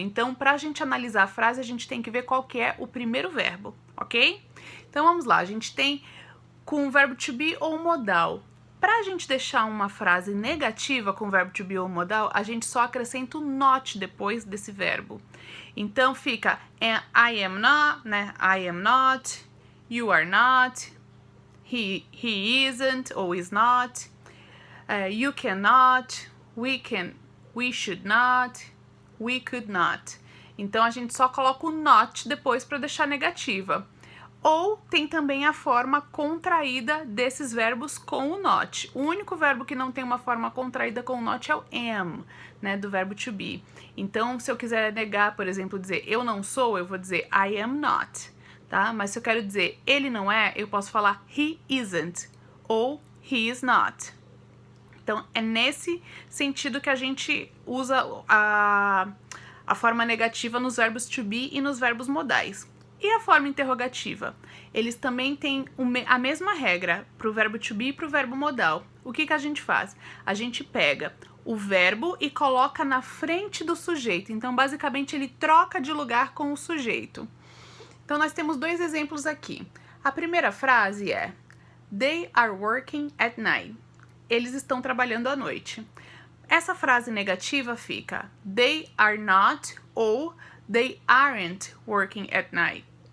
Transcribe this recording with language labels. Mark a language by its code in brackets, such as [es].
[pt] Então, para a gente analisar a frase, a gente tem que ver qual que é o primeiro verbo, ok? Então, vamos lá. A gente tem com o verbo to be ou modal. Para a gente deixar uma frase negativa com o verbo to be ou modal, a gente só acrescenta o not depois desse verbo. Então fica I am not, né? [en] I am not, you are not, he isn't ou is not, you cannot, we should not, we could not. [pt] Então a gente só coloca o not depois para deixar negativa. Ou tem também a forma contraída desses verbos com o not. O único verbo que não tem uma forma contraída com o not é o am, né, do verbo to be. Então, se eu quiser negar, por exemplo, dizer eu não sou, eu vou dizer I am not, tá? Mas se eu quero dizer ele não é, eu posso falar he isn't ou he is not. Então, é nesse sentido que a gente usa a forma negativa nos verbos to be e nos verbos modais. E a forma interrogativa? Eles também têm a mesma regra para o verbo to be e para o verbo modal. O que a gente faz? A gente pega o verbo e coloca na frente do sujeito. Então, basicamente, ele troca de lugar com o sujeito. Então, nós temos dois exemplos aqui. A primeira frase é They are working at night. Eles estão trabalhando à noite. [en] Essa frase negativa fica They are not ou They aren't working at night.